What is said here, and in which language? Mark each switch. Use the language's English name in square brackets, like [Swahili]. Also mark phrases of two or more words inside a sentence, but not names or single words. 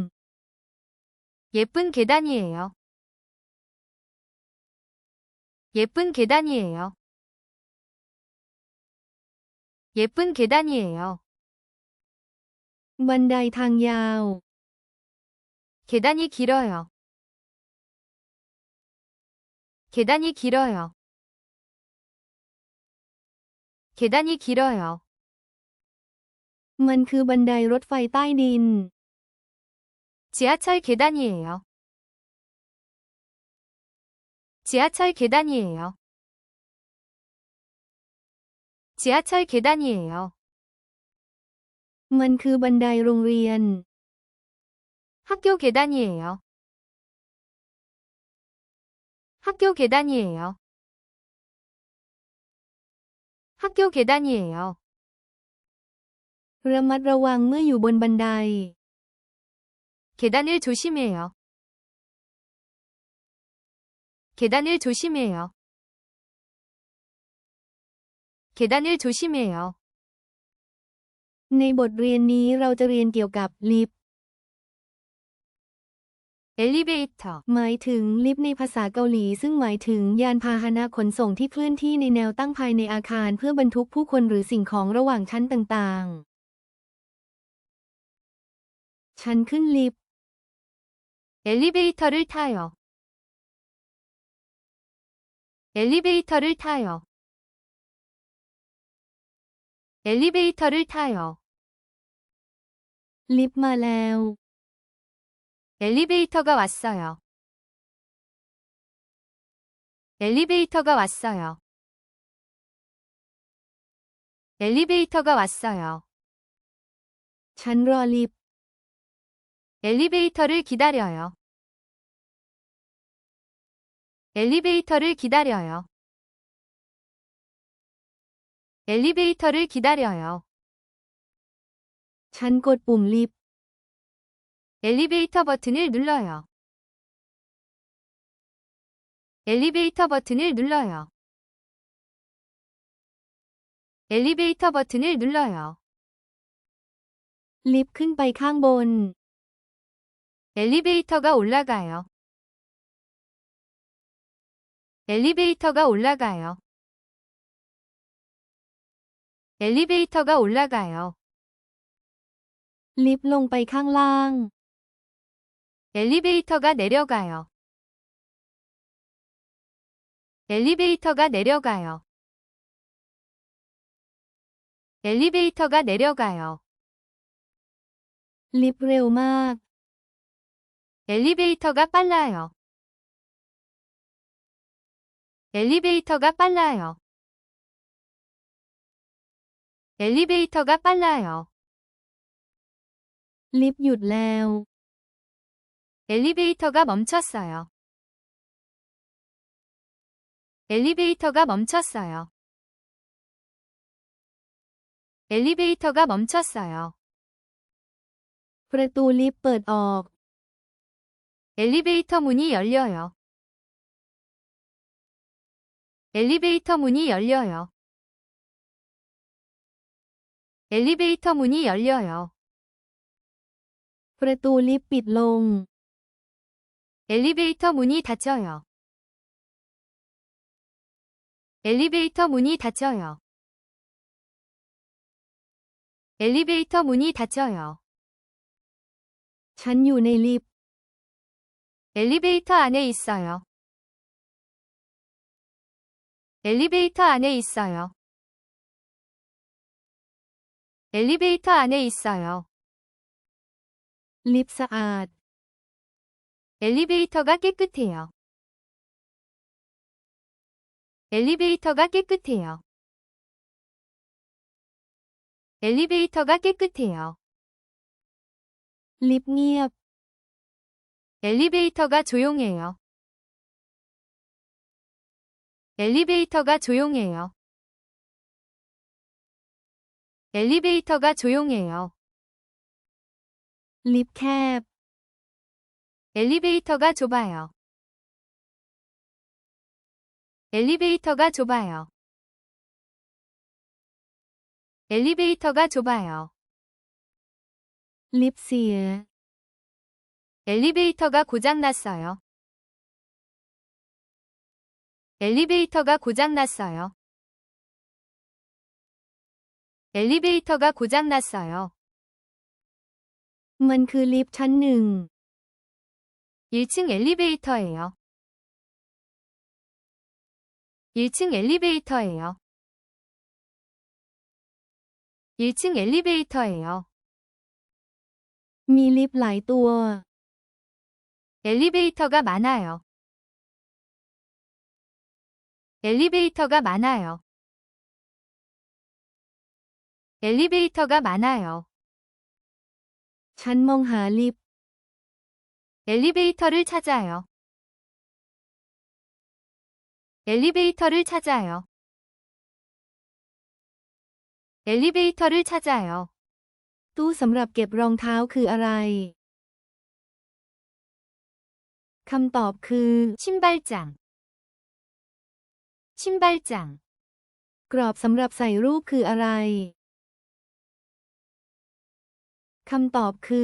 [Korean] 예쁜 계단이에요. 예쁜 계단이에요. 예쁜 계단이에요. [Thai] บันไดทางยาว [Korean] 계단이 길어요. 계단이 길어요. 계단이 길어요. [Thai] มันคือบันไดรถไฟใต้ดิน [Korean] 지하철 계단이에요. 지하철 계단이에요. 지하철 계단이에요. [Thai] มันคือบันไดโรงเรียน [Korean] 학교 계단이에요. 학교 계단이에요. 학교 계단이에요. [Thai] ระมัดระวังเมื่ออยู่บนบันได [Korean] 계단을 조심해요. 계단을 조심해요. 계단을 조심해요. [Thai] ในบทเรียนนี้เราจะเรียนเกี่ยวกับลิฟต์ [Korean] 엘리베이터, [Thai] หมายถึงลิฟต์ในภาษาเกาหลีซึ่งหมายถึงยานพาหนะขนส่งที่เคลื่อนที่ในแนวตั้งภายในอาคารเพื่อบรรทุกผู้คนหรือสิ่งของระหว่างชั้นต่างๆ ฉันขึ้นลิฟต์ [Korean] 엘리베이터를 타요. 엘리베이터를 타요. 엘리베이터를 타요. [Thai] ลิฟต์มาแล้ว [Korean] 엘리베이터가 왔어요. 엘리베이터가 왔어요. 엘리베이터가 왔어요. [Thai] ฉันรอลิฟต์ [Korean] 엘리베이터를 기다려요. 엘리베이터를 기다려요. 엘리베이터를 기다려요. [Thai] ฉันกดปุ่มลิฟต์ [Korean] 엘리베이터 버튼을 눌러요. 엘리베이터 버튼을 눌러요. 엘리베이터 버튼을 눌러요. [Thai] ลิฟต์ขึ้นไปข้างบน [Korean] 엘리베이터가 올라가요. 엘리베이터가 올라가요. 엘리베이터가 올라가요. [Thai] ลิฟต์ลงไปข้างล่าง [Korean] 엘리베이터가 내려가요. 엘리베이터가 내려가요. 엘리베이터가 내려가요. [Thai] ลิฟต์เร็วมาก [Korean] 엘리베이터가 빨라요. 엘리베이터가 빨라요. 엘리베이터가 빨라요. [Thai] ลิฟต์หยุดแล้ว [Korean] 엘리베이터가 멈췄어요. 엘리베이터가 멈췄어요. 엘리베이터가 멈췄어요. [Thai] ประตูลิฟต์เปิดออก [Korean] 엘리베이터 문이 열려요. 엘리베이터 문이 열려요. 엘리베이터 문이 열려요. [Thai] ประตูลิฟต์ปิดลง [Korean] 엘리베이터 문이 닫혀요. 엘리베이터 문이 닫혀요. 엘리베이터 문이 닫혀요. [Thai] ฉันอยู่ในลิฟต์ [Korean] 엘리베이터 안에 있어요. 엘리베이터 안에 있어요. 엘리베이터 안에 있어요. [Thai] ลิฟต์สะอาด [Korean] 엘리베이터가 깨끗해요. 엘리베이터가 깨끗해요. 엘리베이터가 깨끗해요. [Thai] ลิฟต์เงียบ [Korean] 엘리베이터가 조용해요. 엘리베이터가 조용해요. 엘리베이터가 조용해요. [Thai] ลิฟต์แคบ [Korean] 엘리베이터가 좁아요. 엘리베이터가 좁아요. 엘리베이터가 좁아요. [Thai] ลิฟต์เสีย [Korean] 엘리베이터가 고장났어요. 엘리베이터가 고장났어요. 엘리베이터가 고장났어요. [Thai] มันคือลิฟต์ชั้นหนึ่ง [Korean] 1층 엘리베이터예요. 1층 엘리베이터예요. 1층 엘리베이터예요. [Thai] มีลิฟต์หลายตัว [Korean] 엘리베이터가 많아요. 엘리베이터가 많아요. 엘리베이터가 많아요. [Thai] ฉันมองหาลิฟต์ [Korean] 엘리베이터를 찾아요. 엘리베이터를 찾아요. 엘리베이터를 찾아요. [Thai] ตู้สำหรับเก็บรองเท้าคืออะไร คำตอบคือ [Korean] 신발장. 신발장. [Thai] กรอบสำหรับใส่รูปคืออะไร คำตอบคือ